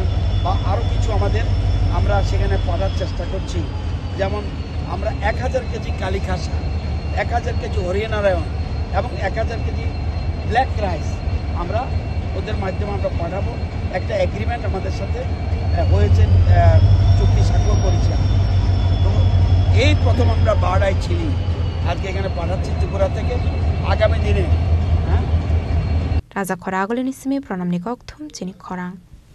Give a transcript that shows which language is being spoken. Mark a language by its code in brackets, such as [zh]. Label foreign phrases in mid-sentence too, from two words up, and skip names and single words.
[bn] বা আরও কিছু আমরা সেখানে পাঠার চেষ্টা করছি যেমন আমরা 1000 কেজি কালী খাসা 1000 কেজি হরিয়ানারায়ণ এবং 1000 কেজি [en] black rice [bn] আমরা ওদের মাধ্যমে আমরা পাঠাবো একটা এগ্রিমেন্ট আমাদের সাথে হয়েছে চুক্তি স্বাক্ষর করেছি তো এই প্রথম আমরা [en] bird eye chili [bn] আজকে এখানে পাঠাচ্ছি ত্রিপুরা থেকে আগামী দিনে [trp] Raja Khora Agolini Simi Pranam Nikok Thum Chini Khorang